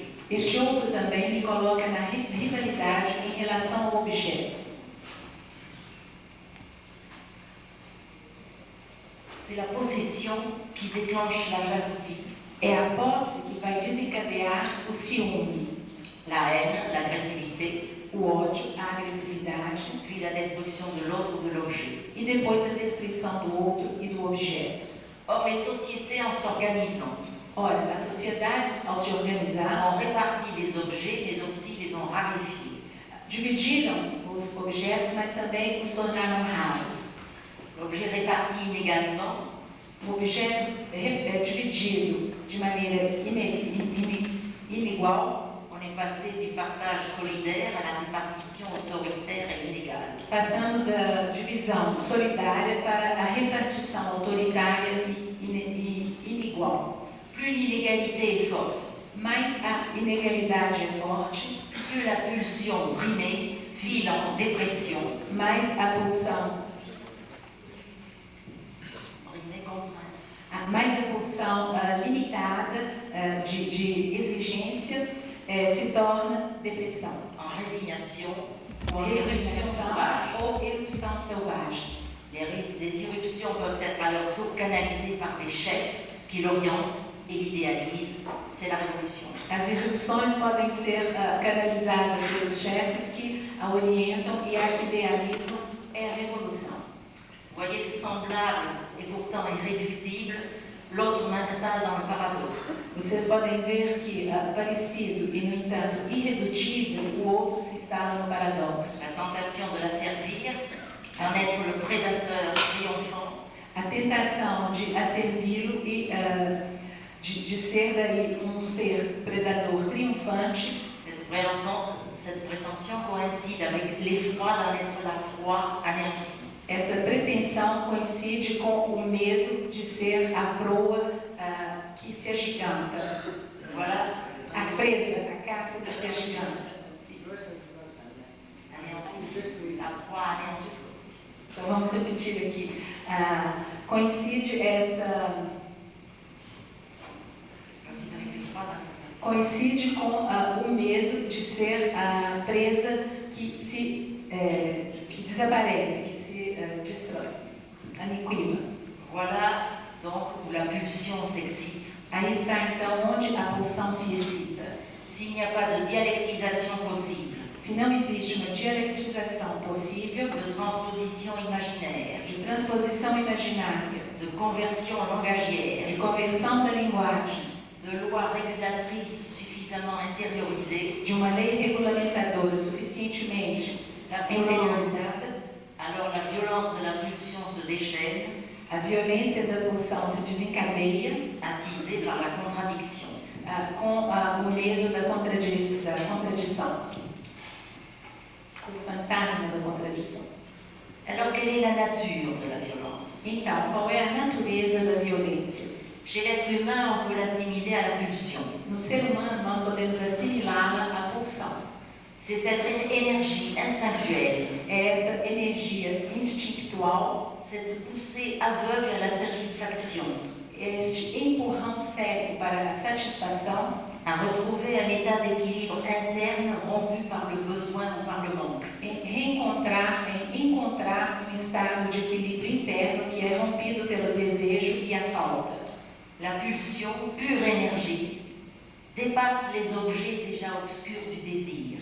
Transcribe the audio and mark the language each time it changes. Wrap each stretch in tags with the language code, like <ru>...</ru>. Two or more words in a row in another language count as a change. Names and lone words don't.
<pt>Este outro também me coloca na rivalidade em relação ao objeto.</pt> <fr>C'est la possession qui déclenche la jalousie,</fr> <pt>É a posse que vai desencadear o ciúme,</pt> <fr>la haine, l'agressivité,</fr> <pt>o ódio, a agressividade</pt> <fr>puis la destruction de l'autre ou de l'objet.</fr> <pt>e depois a destruição do outro e do objeto.</pt> <fr>Or, les sociétés, en s'organisant,</fr> <pt>Ora, as sociedades, ao se organizar,</pt> <fr>ont réparti les objets, mais aussi les ont raréfiés.</fr> <pt>dividiram os objetos, mas também os tornaram raros.</pt> <fr>L'objet réparti inégalement</fr> <pt>O objeto dividido de maneira inigual,</pt> <fr>on est passé du partage solidaire à la répartition autoritaire et inégale.</fr> <pt>passamos da divisão solidária para a repartição autoritária e inigual.</pt> <fr>Plus l'inégalité</fr> <pt>mais a inegalidade é forte,</pt> <fr>plus la pulsion brimée file en dépression.</fr> <pt>mais a pulsão,</pt> <fr>Brimée contrainte.</fr> <pt>mais a pulsão limitada de exigência se torna depressão.</pt> <fr>En résignation ou en éruption sauvage.</fr> <pt>Ou erupção selvagem.</pt> <fr>Les éruptions peuvent être à leur tour canalisées par des chefs qui l'orientent et l'idéalisent. C'est la révolution.</fr> <pt>As erupções podem ser canalizadas pelos chefes que a orientam e a idealizam. É a revolução.</pt> <fr>Voyez que semblable et pourtant irréductible, l'autre m'installe dans le paradoxe.</fr> <pt>Vocês podem ver que, parecido e, no entanto, irredutível, o outro se instala no paradoxo.</pt> <fr>La tentation de la servir, en être le prédateur triomphant.</fr> <pt>A tentação de a servi-lo e de ser daí um ser predador triunfante.</pt> <fr>Cette prétention coïncide avec l'effroi d'en être la proie anéantie.</fr> <pt>Essa pretensão coincide com o medo de ser a proa que se agiganta.</pt> <fr>Voilà.</fr> <pt>A presa, a caça que se agiganta.</pt> <fr>La proie anéantie.</fr> <pt>Então vamos repetir aqui. Coincide com o medo de ser a presa que desaparece, que se destrói, aniquila.</pt> <fr>Voilà donc où la pulsion s'excite.</fr> <pt>Aí está então onde a pulsão se excita.</pt> <fr>S'il n'y a pas de dialectisation possible,</fr> <pt>se não existe uma dialectização possível,</pt> <fr>de transposition imaginaire,</fr> <pt>de transposição imaginária,</pt> <fr>de conversion langagière,</fr> <pt>de conversão da linguagem,</pt> <fr>de loi régulatrice suffisamment intériorisée,</fr> <pt>de uma lei regulamentadora suficientemente interiorizada,</pt> <fr>alors la violence de la pulsion se déchaîne,</fr> <pt>a violência da pulsão se desencadeia,</pt> <fr>attisée par la contradiction.</fr> <pt>Com o medo da contradição, com o fantasma da contradição.</pt> <fr>Alors quelle est la nature de la violence?</fr> <pt>Então, qual é a natureza da violência?</pt> <fr>Chez l'être humain, on peut l'assimiler à la pulsion.</fr> <pt>No ser humano, nós podemos assimilá-la à pulsão.</pt> <fr>C'est cette énergie instinctuelle,</fr> <pt>é essa energia instintual,</pt> <fr>cette poussée aveugle à la satisfaction,</fr> <pt>este empurrão cego para a satisfação,</pt> <fr>à retrouver un état d'équilibre interne rompu par le besoin ou par le manque.</fr> <pt>Em encontrar um estado de equilíbrio interno que é rompido pelo desejo e a falta.</pt> <fr>La pulsion, pure énergie, dépasse les objets déjà obscurs du désir.</fr>